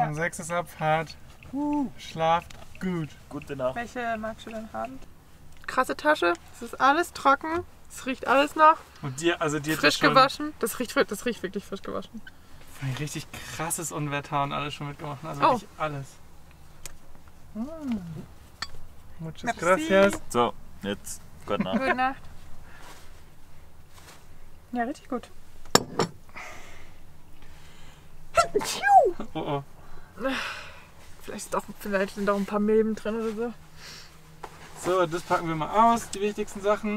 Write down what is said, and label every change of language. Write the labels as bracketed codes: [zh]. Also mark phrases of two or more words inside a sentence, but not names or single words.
[de] Um 6 ist Abfahrt. Schlaft gut. Gute Nacht. Welche magst du denn haben? Krasse Tasche. Es ist alles trocken. Es riecht alles noch. Und dir, also dir Frisch gewaschen. Das riecht wirklich frisch gewaschen. Ein richtig krasses Unwetter und alles schon mitgemacht. Also Oh. wirklich alles. [es] Muchas [fr] Merci. [es] gracias. [de] So, jetzt gute Nacht. Gute Nacht. Ja, richtig gut. Oh oh. Vielleicht sind auch ein paar Milben drin oder so. So, das packen wir mal aus, die wichtigsten Sachen.